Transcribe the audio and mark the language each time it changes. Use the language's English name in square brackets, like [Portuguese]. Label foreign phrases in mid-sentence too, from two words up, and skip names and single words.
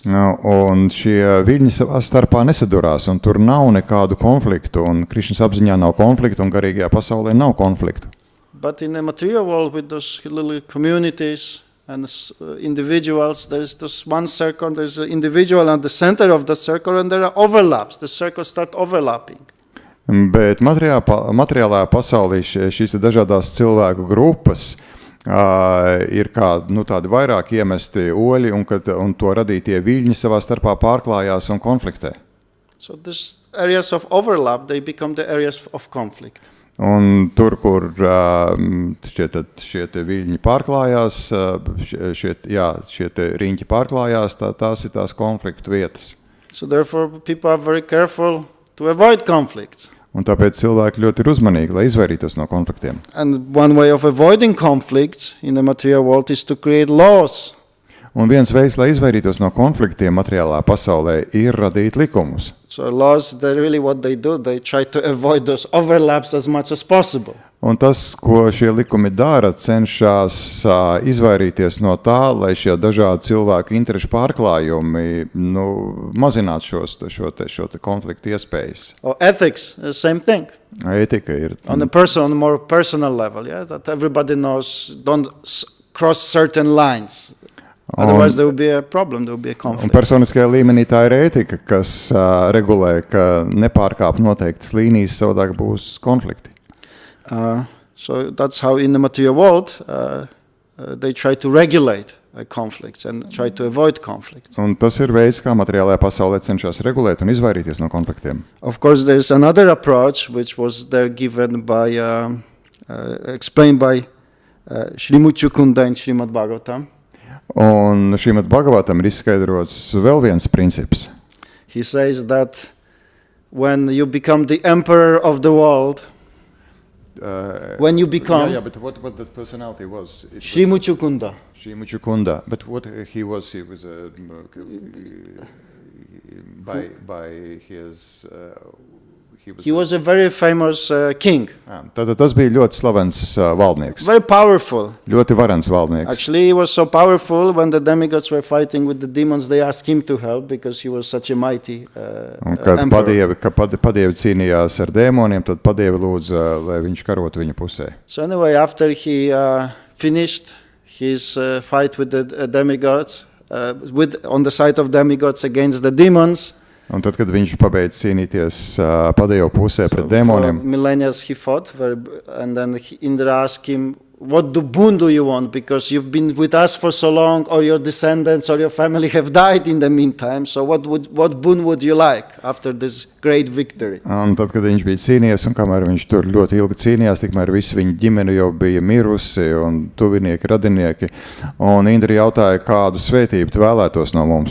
[Latvian] Un šie viļņi savā starpā nesadurās, un tur nav nekādu konfliktu, un Krišnas apziņā nav konfliktu, un garīgajā pasaulē nav konfliktu. [English] But in the material world with those little communities and individuals, there is this one circle, there is an individual at the center of the circle, and there are overlaps. The circles start overlapping. [Latvian] Bet materiālā pasaulī šīs dažādās cilvēku grupas ir kā tādi vairāk iemesti oļi, un to radītie viļņi savā starpā pārklājās un konfliktē. [English] So these areas of overlap, they become the areas of conflict. [Latvian] Un tur, kur šie te viļņi pārklājās, šie te riņķi pārklājās, tās ir tās konfliktu vietas. [English] So therefore people are very careful to avoid conflicts. [Latvian] Un tāpēc cilvēki ļoti ir uzmanīgi, lai izvairītos no konfliktiem. [English] And one way of avoiding conflicts in the material world is to create laws. [Latvian] Un viens veids, lai izvairītos no konfliktiem materiālā pasaulē, ir radīt likumus. [English] So laws, they're really what they do. They try to avoid those overlaps as much as possible. [Latvian] Un tas, ko šie likumi dara, cenšas izvairīties no tā, lai šie dažādi cilvēku interešu pārklājumi mazinātu šo te konfliktu iespējas. [English] Or ethics, the same thing. [Latvian] Ētika ir. [English] On a more personal level, yeah, that everybody knows, don't cross certain lines. Otherwise there will be a problem, there will be a conflict. [Latvian] Un personiskajā līmenī tā ir ētika, kas regulē, ka nepārkāp noteiktas līnijas, savādāk būs konflikti. [English] So that's how in the material world they try to regulate conflicts and try to avoid conflicts. [Latvian] Un tas ir veids, kā materiālajā pasaulē cenšas regulēt un izvairīties no konfliktiem. [English] Of course, there's another approach which was there given by, explained by Srimad Chukunda in Srimad Bhagavatam. [Latvian] Un Srimad Bhagavatam ir izskaidrots vēl viens princips. [English] He says that when you become the emperor of the world, when you become but what that personality was? Srimad Chukunda. Srimad Chukunda. But what he was by his he was a very famous king. [Latvian] Tātad tas bija ļoti slavens valdnieks. [English] Very powerful. [Latvian] Ļoti varens valdnieks. [English] Actually, he was so powerful when the demigods were fighting with the demons, they asked him to help because he was such a mighty emperor. [Latvian] Kad padievi cīnījās ar dēmoniem, tad padievi lūdza, lai viņš karotu viņa pusē. [English] So anyway, after he finished his fight with the demigods, on the side of demigods against the demons, [Latvian] un tad, kad viņš pabeidz cīnīties padievu pusē pret dēmoniem, [English] for millennia he fought, and then Indra asked him, what boon do you want? Because you've been with us for so long, or your descendants or your family have died in the meantime. So what boon would you like after this great victory? [Latvian] Un tad, kad viņš bija cīnījies, un kamēr viņš tur ļoti ilgi cīnījās, tikmēr visi viņa ģimene jau bija mirusi, un tuvinieki, radinieki, un Indra jautāja, kādu svētību tu vēlētos no mums.